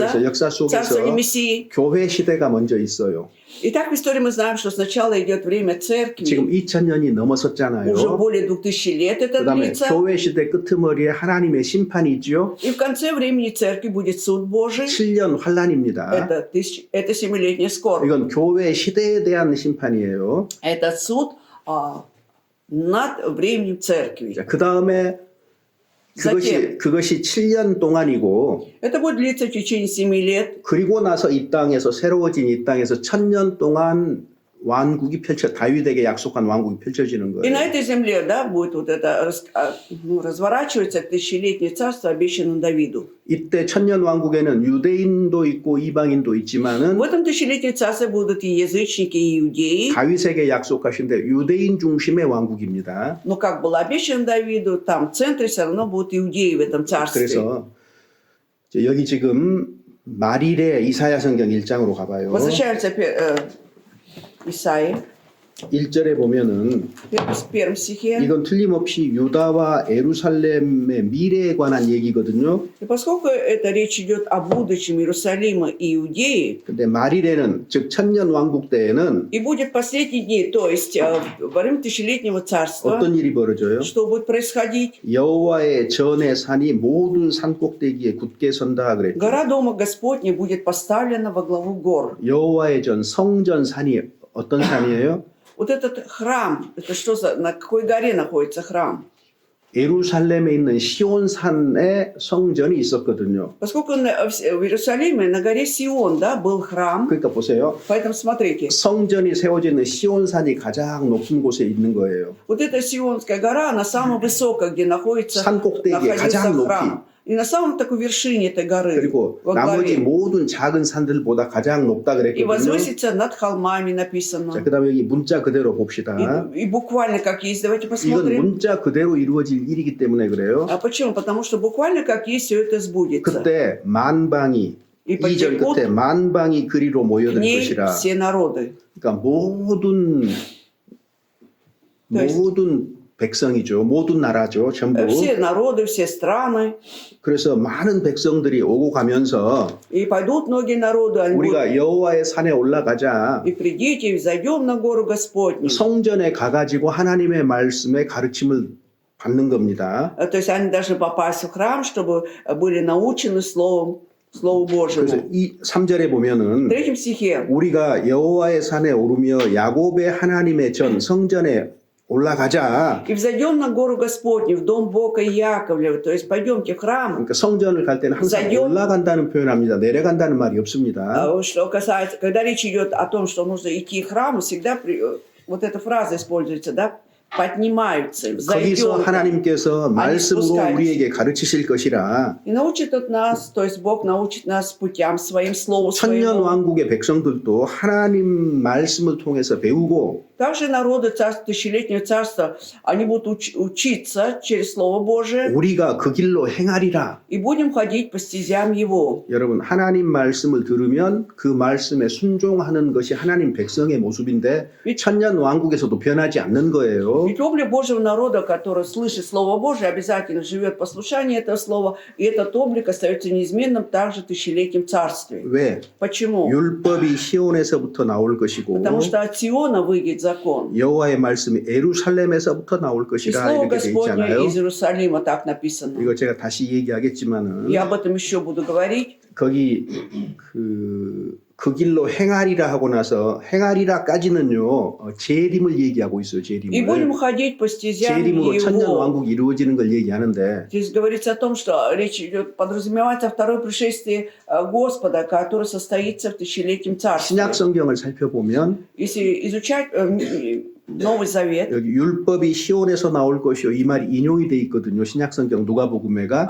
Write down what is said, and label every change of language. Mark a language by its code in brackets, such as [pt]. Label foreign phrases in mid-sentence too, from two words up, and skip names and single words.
[ko] 그래서 역사 [ru] Царствование [ko] 속에서 [ru] Мессии. [ko] 교회 시대가 먼저 있어요. [ru] Итак, в истории мы знаем, что сначала идет время церкви. [ko] 지금 2000년이 넘어섰잖아요. [ru] Уже более 2000 лет это [ko] 그다음에 [ru] длится. [ko] 교회 시대 끄트머리에 하나님의 심판이 있죠. [ru] И в конце времени церкви будет суд Божий. [ko] 7년 환란입니다. [ru] Это 7-летняя скорбь. [ko] 이건 교회 시대에 대한 심판이에요. [ru] Это суд над временем церкви. [ko] 그 다음에 그것이 7년 동안이고, [ru] Это будет длиться в течение 7 лет. [ko] 그리고 나서 이 땅에서 새로워진 이 땅에서 1000년 동안 왕국이 다윗에게 약속한 왕국이 펼쳐지는 [ru] И на [ko] 거예요. [ru] этой земле, да, будет вот это разворачивается 1000-летнее царство, обещанное Давиду. [ko] 이때 1000년 왕국에는 유대인도 있고 이방인도 있지만은 [ru] В этом 1000-летнем царстве будут и язычники, и иудеи. [ko] 다윗에게 약속하신데 유대인 중심의 왕국입니다. [ru] Но как было обещано Давиду, там в центре все равно будут иудеи в этом царстве. [ko] 그래서 여기 지금 말일에 이사야 성경 1장으로 가봐요. [ru] Возвращаемся Исаии, [ko] 1절에 보면은 [ru] в первом стихе. [ko] 이건 틀림없이 유다와 예루살렘의 미래에 관한 얘기거든요. [ru] И поскольку это речь идет о будущем Иерусалима и Иудеи, [ko] 근데 말일에는 즉 천년 왕국 때에는 [ru] и будет последние дни, то есть во время 1000-летнего царства, [ko] 어떤 일이 벌어져요? [ru] что будет происходить? [ko] 여호와의 전의 산이 모든 산 꼭대기에 굳게 선다 그랬죠. [ru] Гора Дома Господня будет поставлена во главу гор. [ko] 여호와의 전 성전 산이 어떤 산이에요? [ru] Вот этот храм, это что за, на какой горе находится храм? [ko] 예루살렘에 있는 시온산에 성전이 있었거든요. [ru] Поскольку в Иерусалиме на горе Сион, да, был храм, [ko] 그러니까 보세요. [ru] поэтому смотрите, [ko] 성전이 세워지는 시온산이 가장 높은 곳에 있는 거예요. [ru] вот эта Сионская гора, она самая высокая, где находится [ko] 산 꼭대기에 [ru] находился [ko] 가장 높이. [ru] храм. И на самом такой вершине этой горы, [ko] 그리고 [ru] во [ko] 나머지 [ru] главе, [ko] 모든 작은 산들보다 가장 높다 [ru] и [ko] 그랬거든요. [ru] возвысится над холмами [ko] 자, [ru] написано. [ko] 그다음에 여기 문자 그대로 봅시다. [ru] И буквально как есть, давайте [ko] 이건 [ru] посмотрим. [ko] 문자 그대로 이루어질 일이기 때문에 그래요. [ru] А почему? Потому что буквально как есть все это сбудется. [ko] 그때 만방이 이 2절 끝에 만방이 그리로 [ru] К [ko] 모여들 [ru] ней [ko] 것이라. [ru] все народы. [ko] 그러니까 모든 백성이죠. 모든 나라죠. 전부. [ru] Все народы, все страны. [ko] 그래서 많은 백성들이 오고 가면서 [ru] И пойдут многие народы, они будут, [ko] 우리가 여호와의 산에 올라가자 [ru] и придите, и зайдем на гору Господню. [ko] 성전에 가가지고 하나님의 말씀의 가르침을 받는 겁니다. [ru] То есть они должны попасть в храм, чтобы были научены Слову [ko] 그래서 [ru] Божьему. [ko] 이 3절에 보면은 [ru] В 3 стихе. [ko] 우리가 여호와의 산에 오르며 야곱의 하나님의 전 성전에 올라가자. [ru] И взойдем на гору Господню, в дом Бога Яковлева. То есть пойдемте в храм. [ko] 그러니까 성전을 갈 때는 항상 자연- 올라간다는 표현합니다. 내려간다는 말이 없습니다. [ru] Что касается, когда речь идет о том, что нужно идти в храм, всегда вот эта фраза используется, да? Поднимаются, [ko] 거기서 [ru] взойдем. [ko] 하나님께서 말씀으로 [ru] спускаются. [ko] 우리에게 가르치실 것이라. [ru] И научит от нас, то есть Бог научит нас путям своим, слову [ko] 천년 [ru] своему. [ko] 왕국의 백성들도 하나님 말씀을 통해서 배우고 [ru] Также народы царства, 1000-летнего царства, они будут учиться через Слово Божие [ko] 우리가 그 길로 행하리라. [ru] и будем ходить по стезям Его. [ko] 여러분 하나님 말씀을 들으면 그 말씀에 순종하는 것이 하나님 백성의 모습인데 천년 왕국에서도 변하지 않는 거예요. [ru] Ведь облик Божьего народа, который слышит Слово Божие, обязательно живет в послушании этого Слова, и этот облик остается неизменным также в 1000-летнем царстве. [ko] 왜? [ru] Почему? [ko] 율법이 시온에서부터 나올 것이고 [ru] Потому что от Сиона выйдет закон. [ko] 여호와의 말씀이 예루살렘에서 나올 [ru] И [ko] 것이라 [ru] Слово [ko] 이렇게 돼 [ru] Господне [ko] 있잖아요. [ru] из Иерусалима так написано. [ko] 이거 제가 다시 얘기하겠지만은 [ru] Я об этом еще буду говорить. [ko] 거기 그 길로 행하리라 하고 나서 행하리라까지는요 재림을 얘기하고 있어요. [ru] И будем [ko] 재림을. [ru] ходить по стезям [ko] 재림으로 천년 [ru] Его. [ko] 왕국이 이루어지는 걸 얘기하는데 [ru] Здесь говорится о том, что речь идет, подразумевается второе пришествие Господа, которое состоится в 1000-летнем царстве. [ko] 신약 성경을 살펴보면 [ru] Если изучать Новый Завет, [ko] 여기 율법이 시온에서 나올 것이요 이 말이 인용이 돼 있거든요. 신약 성경 누가복음에가